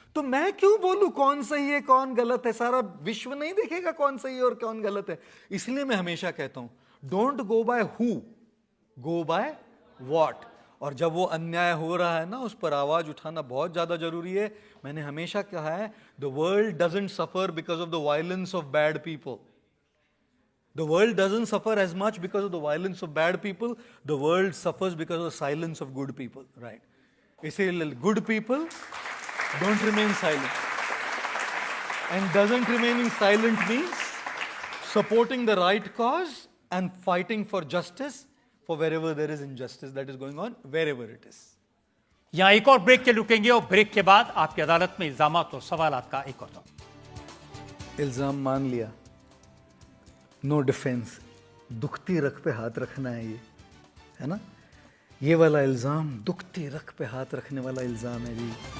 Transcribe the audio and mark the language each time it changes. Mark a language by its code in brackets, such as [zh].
[hi] तो मैं क्यों बोलूं कौन सही है कौन गलत है? सारा विश्व नहीं देखेगा कौन सही है और कौन गलत है। इसलिए मैं हमेशा कहता हूं, [en] Don't go by who, go by what. [hi] और जब वो अन्याय हो रहा है ना, उस पर आवाज उठाना बहुत ज्यादा जरूरी है। मैंने हमेशा कहा है, [en] The world doesn't suffer because of the violence of bad people. The world doesn't suffer as much because of the violence of bad people. The world suffers because of the silence of good people. Right? [hi] इसीलिए [en] good people don't remain silent. And doesn't remaining silent means supporting the right cause and fighting for justice for wherever there is injustice that is going on, wherever it is. [hi] यहां एक और break के रुकेंगे और break के बाद आपकी अदालत में इल्जामात और सवालात का एक और दौर। इल्जाम मान लिया, [en] no defence, [hi] दुखती रख पे हाथ रखना है, ये है ना, ये वाला इल्जाम, दुखती रख पे हाथ रखने वाला इल्जाम है जी।